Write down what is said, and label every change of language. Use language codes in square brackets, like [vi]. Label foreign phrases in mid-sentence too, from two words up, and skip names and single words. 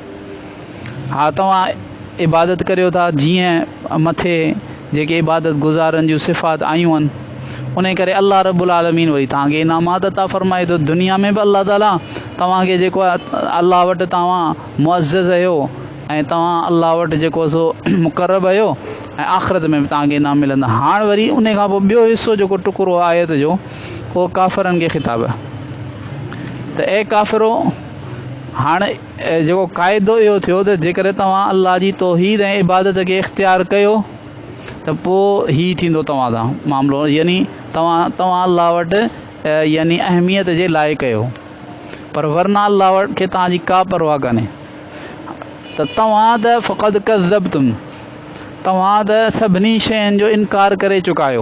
[sd] ہاں تواں عبادت کریو تھا جیئں متھے جیکے عبادت گزارن جو صفات آیوں ان کرے [ar] اللہ رب العالمین [sd] وہی تاں کے انعامات عطا فرمائے تو دنیا میں بھی اللہ تعالیٰ تواں کے جیکو اللہ وٹ تواں معزز ہو تواں اللہ وٹ جیکو سو مقرب ہو آخرت میں بھی تاں کے انعام ملندا. ہاں وری ان کھاں پوء بیو حصو جو ٹکرو آیت جو وہ کافرن کے خطاب ہے تو اے کافرو ہاں جو قاعدو یہ تھو تو جے کرے تواں اللہ جی توحید عبادت کے اختیار کیو تو پوء ہی تھیندو تواں دا معاملو یعنی تواں اللہ وٹ یعنی اہمیت جے لائق کیو پر ورنہ اللہ وٹ کے تاں جی کا پرواہ کنے تو تواں دا [ar] فقد کذبتم [sd] تواں دا سبنی شین جو انکار کرے چکایو.